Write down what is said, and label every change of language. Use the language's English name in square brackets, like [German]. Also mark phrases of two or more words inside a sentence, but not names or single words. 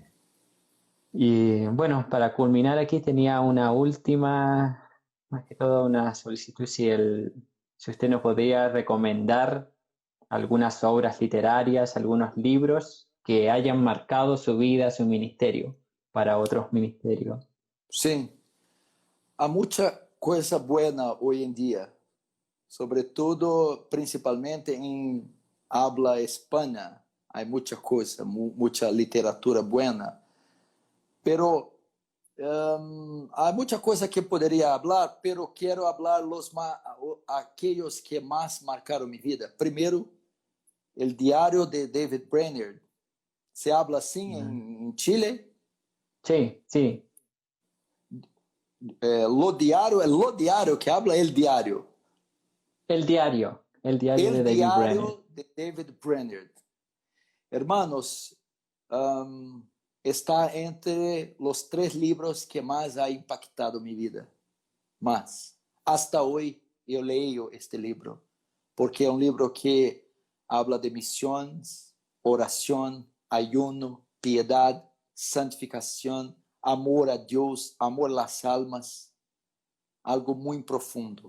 [Spanish] Y bueno, para culminar aquí tenía una última, más que todo una solicitud, si usted nos podría recomendar algunas obras literarias, algunos libros que hayan marcado su vida, su ministerio, para otros ministerios. [Portuguese] Sim. Há muita coisa buena hoje em dia, sobretudo, principalmente em [Spanish] habla hispana. [Portuguese] Há muita coisa, muita literatura buena. Pero Há muita coisa que poderia falar, pero quero falar aqueles que mais marcaram minha vida. Primeiro, o diário de David Brainerd. [Spanish] Se habla [Portuguese] assim em Chile? [Spanish] Sí, sí, Lo diário que habla el diário. el diario de El David Brenner. [Portuguese] diário de David Brainerd. Hermanos, está entre os 3 livros que mais [Spanish] ha impactado [Portuguese] minha vida. Mas, hasta hoje, eu leio este livro, porque é um livro que habla de missões, oração, ayuno, piedade, santificação, amor a Deus, amor às almas, algo muito profundo.